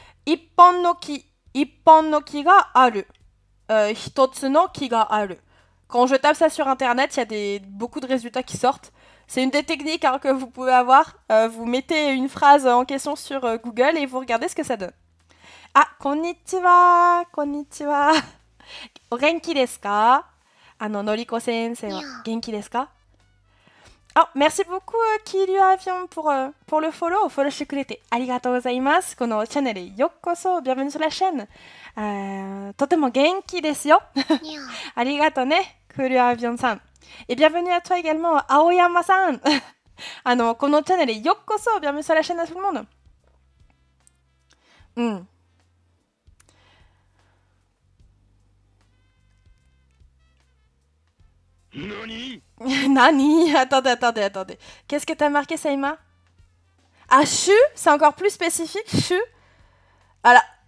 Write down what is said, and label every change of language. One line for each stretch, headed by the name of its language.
Japanese: Ippon no ki ga aru. Hitotsu no ki ga aru.
French: Quand je tape ça sur internet, il y a beaucoup de résultats qui sortent. C'est une des techniques hein, que vous pouvez avoir. Vous mettez une phrase en question sur Google et vous regardez ce que ça donne. Ah,
Japanese: konnichiwa, konnichiwa. お元気ですか？のりこ先生は元気ですか？
French: Oh, merci beaucoup, Kiryu Avion, pour le follow.
Japanese: Follow してくれてありがとうございます。このチャンネルへようこそ。
French: Bienvenue sur la chaîne.
Japanese: とても元気ですよ。ありがとうね、Kiryu Avion さん。
French: Et bienvenue à toi également, Aoyama さん。
Japanese: このチャンネルへようこそ。
French: Bienvenue sur la chaîne à tout le monde. うん。
Japanese: Nani?
French: Attendez. Qu'est-ce que t'as marqué, Saïma? Ah, chu? C'est encore plus spécifique, chu? Voilà.